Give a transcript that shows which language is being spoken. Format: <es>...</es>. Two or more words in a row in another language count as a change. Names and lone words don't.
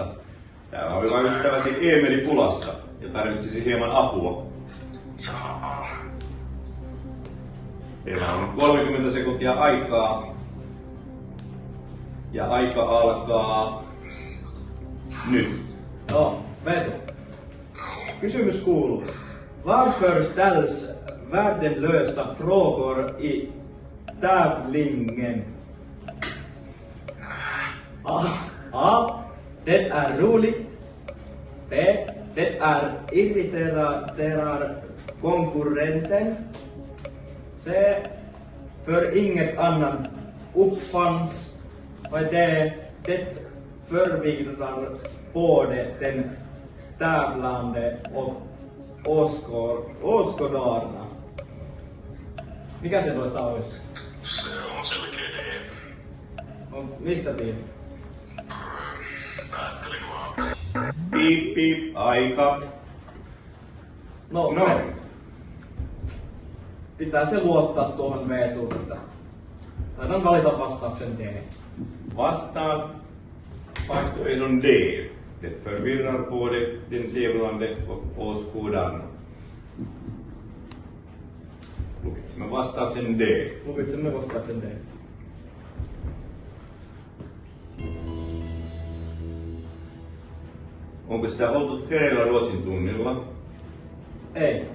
<fi>Täällä on hyvä ystäväsi Eemeli pulassa ja tarvitsisi hieman apua. Teillä on 30 sekuntia aikaa. Ja aika alkaa nyt. Joo, Veetu. Kysymys kuuluu.</fi> <sv>Varför ställs värdelösa frågor i tävlingen? A. Det är roligt. B. Det är irriterar konkurrenten. C. För inget annat uppfanns. Och D. Det förvirrar både den tävlande och åskådarna.</sv> <fi>Mikä se toista olisi? Se on selkeä D. Mistä tiedät? Päättelin vaan. Piip, piip, aika. No. Pitää se luottaa tuohon Veetuun, että taidan valita vastauksen D. Vastaan vaihtoehdon D.</fi> <sv>Det förvirrar både den tävlande och åskådarna.</sv> <fi>Lukitsemme vastauksen D. Lukitsemme vastauksen D. Onko sitä oltu hereillä Ruotsin tunnilla? Ei.</fi>